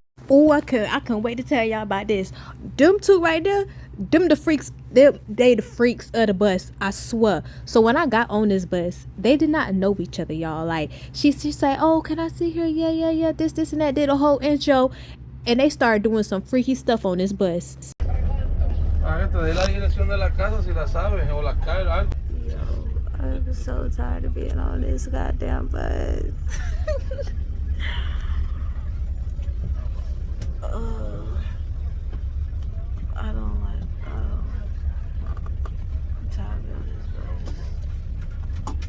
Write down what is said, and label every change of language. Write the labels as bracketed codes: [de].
[en] Oh, I couldn't wait to tell y'all about this. Them two right there, Them the freaks. They the freaks of the bus. I swear. So when I got on this bus, they did not know each other, y'all. Like she said, "Oh, can I sit here? Yeah. This and that." Did a whole intro, and they started doing some freaky stuff on this bus. [es] Ah, te dé la dirección de la casa si la sabes o la calle. [en] Yo, I'm so tired of being on this goddamn bus. I don't like. I'm tired of being on this bus.